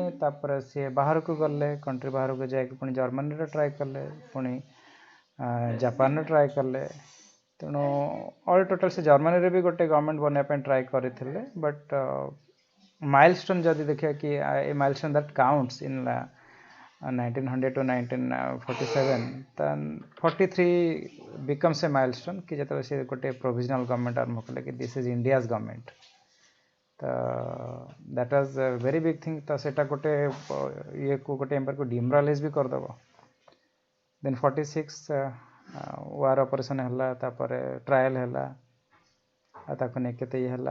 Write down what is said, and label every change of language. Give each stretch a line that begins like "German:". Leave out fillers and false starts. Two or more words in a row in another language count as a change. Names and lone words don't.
Odia: ତାପରେ ସିଏ ବାହାରକୁ ଗଲେ, କଣ୍ଟ୍ରି ବାହାରକୁ ଯାଇକି ପୁଣି ଜର୍ମାନୀରେ ଟ୍ରାଏ କଲେ, ପୁଣି ଜାପାନରେ ଟ୍ରାଏ କଲେ। ତେଣୁ
English: all total
Odia: ସେ ଜର୍ମାନୀରେ ବି ଗୋଟେ ଗଭର୍ଣ୍ଣମେଣ୍ଟ ବନେଇବା ପାଇଁ ଟ୍ରାଏ କରିଥିଲେ।
English: but milestone
Odia: ଯଦି ଦେଖିବା କି
English: a milestone that counts in 1900 to 1947, then 43 becomes a milestone
Odia: କି ଯେତେବେଳେ ସେ ଗୋଟେ
English: provisional government
Odia: ଆରମ୍ଭ କଲେ କି
English: this is India's government. ତ that was very big thing.
Odia: ତ ସେଇଟା ଗୋଟେ ଇଏକୁ ଗୋଟେ ଏମ୍ପାୟାରକୁ ଡିମୋରାଲାଇଜ୍ ବି କରିଦେବ।
English: then 46 war operation
Odia: ହେଲା, ତାପରେ ଟ୍ରାଏଲ୍ ହେଲା, ଆଉ ତାକୁ ନେଇ କେତେ ଇଏ ହେଲା।